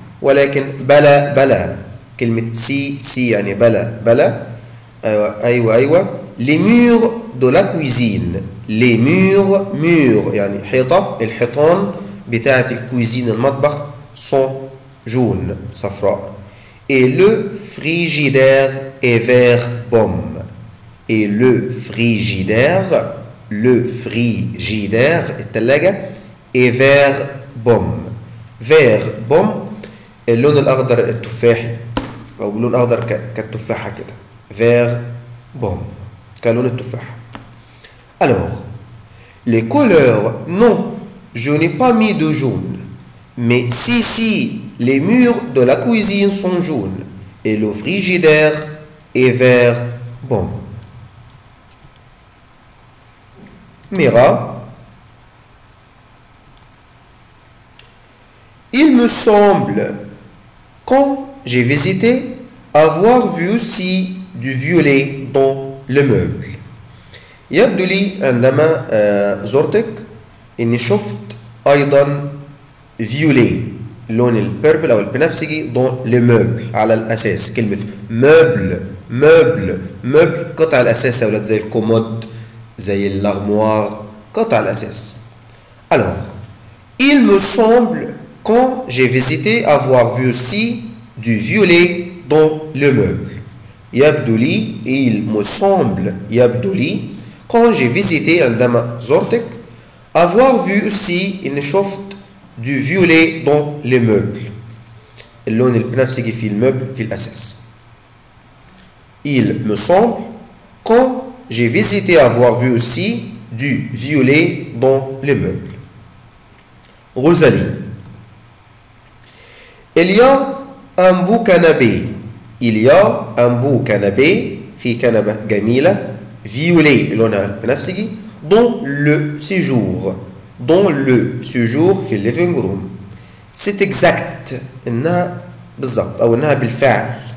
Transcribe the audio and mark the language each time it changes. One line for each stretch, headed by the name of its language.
Arabic: ولكن بلا كلمة si يعني بلا أيوة
French: les murs de la cuisine les murs
Arabic: يعني حيطة الحيطان بتاعة الكويزين المطبخ
French: sont jaunes
Arabic: صفراء.
French: Et le frigidaire est vert pomme. Et le frigidaire
Arabic: الثلاجة
French: est vert pomme. vert pomme
Arabic: اللون الأخضر التفاحي أو اللون الأخضر كالتفاحة كده.
French: vert pomme
Arabic: كلون التفاحة.
French: Alors, les couleurs, non, je n'ai pas mis de jaune. Mais si, les murs de la cuisine sont jaunes et le frigidaire est vert pomme. Mira. Il me semble, quand j'ai visité, avoir vu aussi du violet dans le meuble.
Arabic: يبدو لي عندما زرتك إني شفت أيضا فيولي اللون البيربل أو البنفسجي
French: dans le meuble
Arabic: على الأساس. كلمة مeuble قطع الأساس يا ولاد زي الكومود زي اللغموار قطع الأساس.
French: Alors, il me semble quand j'ai visité avoir vu aussi du violet dans le meuble.
Arabic: يبدو لي
French: il me semble يبدو لي quand j'ai visité
Arabic: عندما زرتك
French: avoir vu aussi
Arabic: إني شفت
French: du violet dans les meubles.
Arabic: اللون البنفسجي في المبل في الأساس.
French: Il me semble quand j'ai visité avoir vu aussi du violet dans les meubles. Rosalie. Il y a un beau canapé. Il y a un beau canapé
Arabic: في كنبة جميلة
French: violet
Arabic: لونها البنفسجي
French: dans le séjour
Arabic: في الليفينج روم.
French: C'est exact
Arabic: إنها بالضبط أو إنها بالفعل.